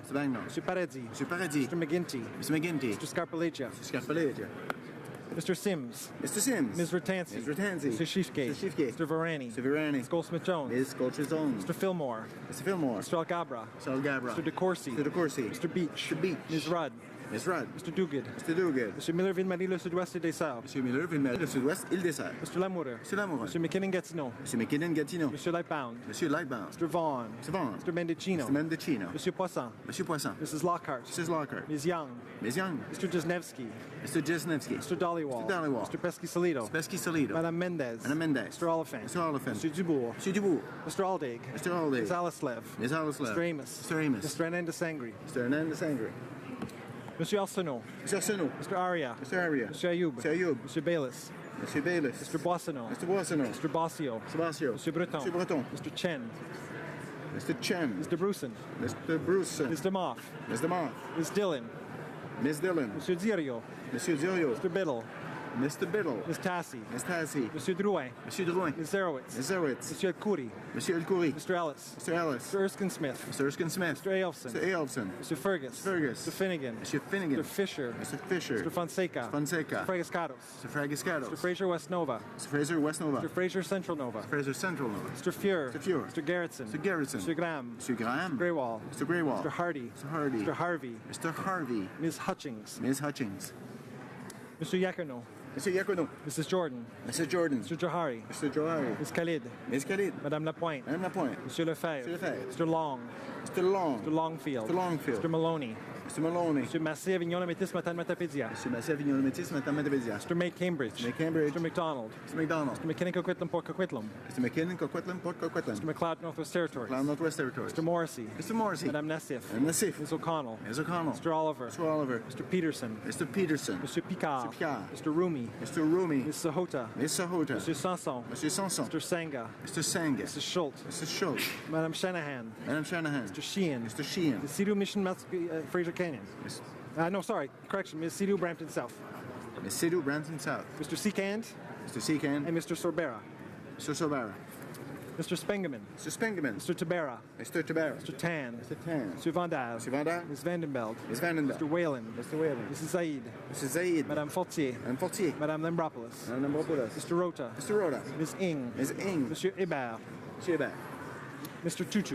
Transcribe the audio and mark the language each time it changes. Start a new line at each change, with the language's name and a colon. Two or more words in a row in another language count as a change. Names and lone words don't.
English: Marino. Mr. Paradis. Mr. Paradis. Mr. McGinty. Mr. McGinty. Mr. Scarpaleggia. Mr. Scarpaleggia. Mr. Sims. Mr. Sims. Ms. Ratansi. Ms. Ratansi. Mr. Shishke. Mr. Shishke. Mr. Varani. Mr. Virani. Ms. Goldsmith-Jones. Ms. Goldsmith-Jones. Mr. Fillmore. Mr. Fillmore. Mr. Algabra. Mr. Algabra. Mr. DeCourcy. Mr. DeCourcy. Mr. Beach. Mr. Beach. Ms. Rudd. Ms. Rudd. Mr. Duguid. Mr. Duguid. Mr. Miller-Ville-Marie, le Sud-Ouest et des Sœurs. Mr. Miller, Ville-Marie, le Sud-Ouest, Île-des-Sœurs. Mr. Lamoureux. Mr. Lamoureux. Mr. McKinnon-Gatineau. Mr. McKinnon-Gatineau. Mr. Lightbound. Monsieur Lightbound. Mr. Vaughn. Mr. Vaughn. Mr. Mendicino. Mr. Mendicino. Monsieur Poisson. Monsieur Poisson. Mrs. Lockhart. Mrs. Lockhart. Ms. Young. Ms. Young. Mr. Jesnevsky. Mr. Jesnevsky. Mr. Dollywall. Mr. Dollywall. Mr. Pesky-Solido. Mr. Pesky-Solido. Madame Mendez. Madame Mendez. Mr. Oliphant. Mr. Oliphant. Mr. Dubourg. Mr. Dubourg. Mr. Aldaig. Mr. Aldaig. Ms. Alaslev. Ms. Alaslev. Mr. Amos. Mr. Amos. Mr. Hernandez Sangri. Mr. Hernandez Sangri. Monsieur Arsenault. Mr. Arsenault. Mr. Aria. Mr. Aria. Mr. Ayoub. Mr. Ayoub. Mr. Bayless. Mr. Bayless. Mr. Boissonneau. Mr. Boissonneau. Mr. Bossio. Mr. Bossio. Mr. Breton. Mr. Breton. Mr. Chen. Mr. Chen. Mr. Bruson. Mr. Bruson. Mr. Moff. Mr. Moff. Ms. Dillon. Ms. Dillon. Monsieur Dirio. Monsieur Dirio. Mr. Biddle. Mr. Biddle. Ms. Tassi. Ms. Tassi. Monsieur Drouin. Monsieur Drouin. Ms. Zerowitz. Ms. Zerowitz. Monsieur Elkouri. Monsieur Elkouri. Mr. Ellis. Mr. Ellis. Mr. Erskine Smith. Mr. Erskine Smith. Mr. Aelfson. Mr. Aelfson. Mr. Fergus. Fergus. Mr. Finnegan. Mr. Finnegan. Mr. Fisher. Mr. Fisher. Mr. Fonseca. Mr. Fonseca. Mr. Fragiscados. Mr. Fragiscados. Mr. Fraser West Nova. Mr. Fraser West Nova. Mr. Fraser Central Nova. Mr. Fraser Central Nova. Mr. Fuhr. Mr. Fuhr. Mr. Garrettson. Mr. Garrettson. Mr. Graham. Mr. Graham. Mr. Greywall. Mr. Greywall. Mr. Hardy. Mr. Hardy. Mr. Harvey. Mr. Harvey. Ms. Hutchings. Ms. Hutchings. Mr. Yacono. Mr. Yacono. Mrs. Jordan. Mr. Jordan. Mr. Johari. Mr. Johari. Ms. Khalid. Ms. Khalid. Madame Lapointe. Madame Lapointe. Monsieur Lefebvre. Monsieur Lefebvre. Mr. Long. Mr. Long. Mr. Longfield. Mr. Longfield. Mr. Maloney. Mr. Maloney. Mr. Massé Avignon Métis Matan Matapédia. Mr. Massé Avignon Métis Matan Matapédia. Mr. May Cambridge. May Cambridge. Mr. McDonald. Mr. McDonald. Mr. McKinnon Coquitlam Port Coquitlam. Mr. McKinnon Coquitlam Port Coquitlam. Mr. McLeod Northwest Territories. McLeod Northwest Territories. Mr. Morrissey. Mr. Morrissey. Madame Nassif. Madame Nassif. Ms. O'Connell. Ms. O'Connell. Mr. Oliver. Mr. Oliver. Mr. Peterson. Mr. Peterson. Mr. Picard. Mr. Picard. Mr. Rumi. Mr. Rumi. Ms. Sahota. Ms. Sahota. Mr. Sanson. Mr. Sanson. Mr. Sanga. Mr. Sanga. Mr. Schultz. Mr. Schultz. Madame Shanahan. Madame Shanahan. Mr. Sheehan. Mr. Sheehan. Ms. Sidhu Mission Fraser Canyon. No, sorry. Correction. Ms. Sidhu Brampton South. Ms. Sidhu Brampton South. Mr. Seekand. Mr. Seekand. And Mr. Sorbera. Mr. Sorbera. Mr. Spengeman. Mr. Spengeman. Mr. Tabera. Mr. Tabera. Mr. Tan. Mr. Tan. Mr. Van Daal. Mr. Van Daal. Ms. Vandenbeld. Ms. Vandenbeld. Mr. Whalen. Mr. Whalen. Mrs. Zaid. Mrs. Zaid. Madame Fortier. Madame Fortier. Madame Lambropoulos. Madame Lambropoulos. Mr. Rota. Mr. Rota. Ms. Ing. Ms. Ing. Monsieur Hébert. Monsieur Hébert. Mr. Tutu.